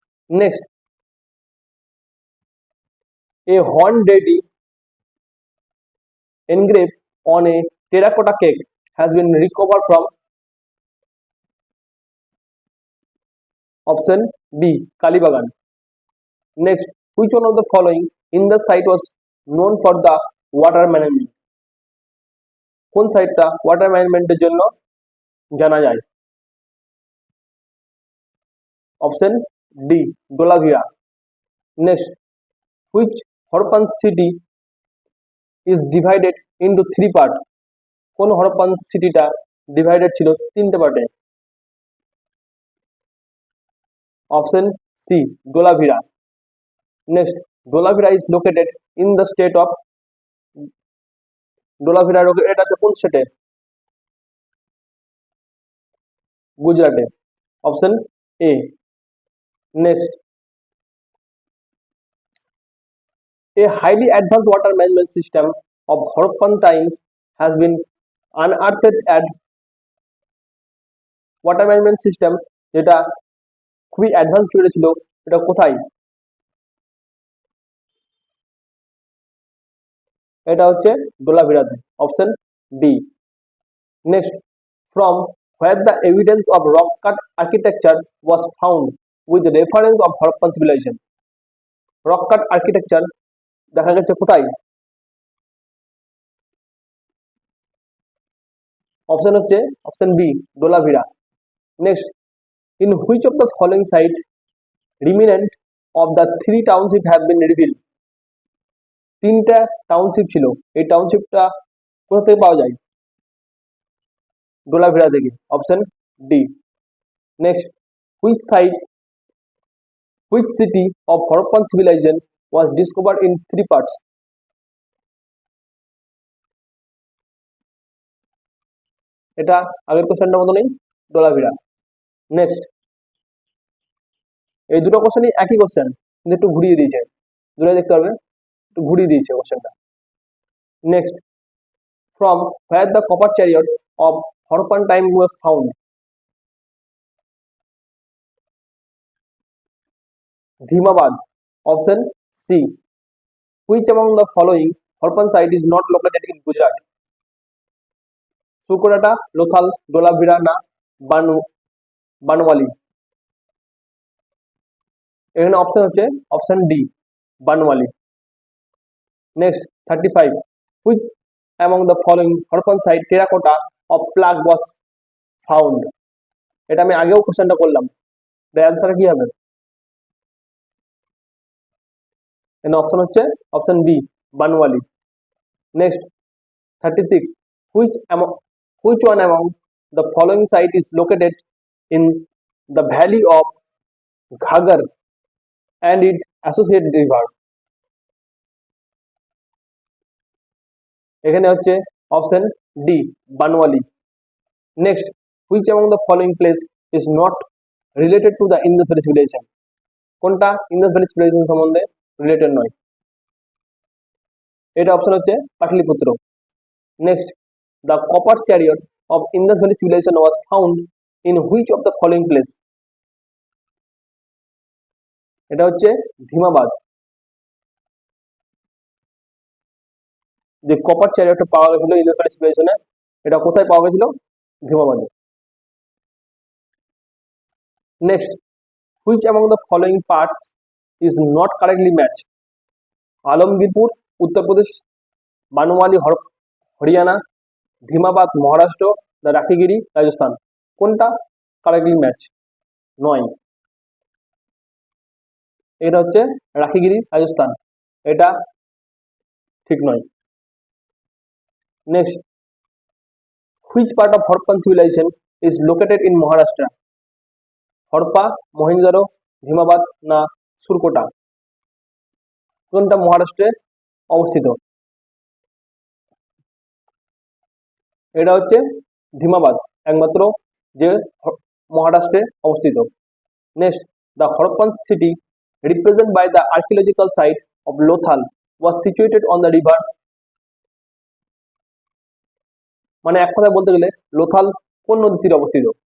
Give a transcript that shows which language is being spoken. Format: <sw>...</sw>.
<en>Next, a horn deity engraved on a terracotta cake has been recovered from? Option B, Kalibagan. Next, which one of the following in the site was known for the water management?</en> <bn>কোন সাইটটা water ম্যানেজমেন্টের জন্য জানা যায়?</bn> <en>Option D, Dholavira. Next, which Harappan city is divided into 3 part?</en> <bn>কোন Harappan সিটিটা divided ছিল 3টে পার্টে? Option C, ডোলাভিরা।</bn> <en>Next, Dholavira is located in the state of?</en> <bn>ডোলাভিরা এটা আছে কোন স্টেটে?</bn> <en>গুজরাটে, option A. Next, a highly advanced water management system of Harappan times has been unearthed at?</en> <bn>Water management system যেটা খুবই অ্যাডভান্স পিরিয়ডে ছিল এটা কোথায়? এটা হচ্ছে ডোলাভিরাতে,</bn> <en>Option D. Next, from where the evidence of rock cut architecture was found with reference of Harappan civilization?</en> <bn>Rock cut architecture দেখা গেছে কোথায়? অপশন হচ্ছে option B, ডোলাভিরা।</bn> <en>Next, in which of the following site remnant of the 3 township have been revealed?</en> <bn>3টা township ছিল, এই টাউনশিপটা কোথা থেকে পাওয়া যায়? ডোলাভিরা থেকে, option D.</bn> <en>Next, which site, which city of Harappan civilization was discovered in 3 parts?</en> <bn>এটা আগের কোশ্চেনটার মতো নেই, ডোলাভিরা। নেক্সট, এই দুটো কোশ্চেনই একই কোশ্চেন কিন্তু একটু ঘুরিয়ে দিয়েছে, দুটো দেখতে পারবে একটু ঘুরিয়ে দিয়েছে কোশ্চেনটা।</bn> <en>Next, from where the copper chariot of Harappan time was found? Dhimabad, option C. Which among the following Harappan site is not located in Gujarat? Sukorata, Lothal, Dolavira না</en> <bn>বানু বানওয়ালি। এখানে অপশন হচ্ছে option D Banawali.</bn> <en>Next 35, which among the following Harappan site terracotta of plough was found.</en> <bn>এটা আমি আগেও কোশ্চেনটা করলাম, এর answer কি হবে? এখানে অপশন হচ্ছে option B Banawali.</bn> <en>Next 36, which among which one among the following site is located in the valley of Ghagar and its associated river?</en> <bn>এখানে হচ্ছে option D Banawali.</bn> <en>Next, which among the following place is not related to the Indus Valley civilization?</en> <bn>কোনটা Indas valley civilisation সম্বন্ধে related নয়? এটা option হচ্ছে Pataliputra.</bn> <en>Next, the copper chariot of Indus Valley civilization was found in which of the following place?</en> <bn>এটা হচ্ছে ধিমাবাদ। যে copper চ্যারিয়টটা পাওয়া গেছিল ইন্দাস ভ্যালি সিভিলাইজেশনে, এটা কোথায় পাওয়া গেছিল? ধিমাবাদে।</bn> <en>Next, which among the following parts is not correctly matched?</en> <bn>Alamgirpur Uttar Pradesh, Banawali Haryana, ধিমাবাদ Maharashtra, দা রাখিগিরি রাজস্থান। কোনটা কারেক্টলি ম্যাচ নয়? এটা হচ্ছে রাখিগিরি রাজস্থান, এটা ঠিক নয়।</bn> <en>Next, which part of Harappan civilization is located in Maharashtra?</en> <bn>Harappa, Mohenjo-daro, ধিমাবাদ না সুরকোটা? কোনটা মহারাষ্ট্রে অবস্থিত? এটা হচ্ছে ধিমাবাদ, একমাত্র যে মহারাষ্ট্রে অবস্থিত।</bn> <en>next, the Harappan city represented by the archaeological site of Lothal was situated on the river,</en> <bn>মানে এক কথায় বলতে গেলে লোথাল কোন নদীর তীরে অবস্থিত?</bn>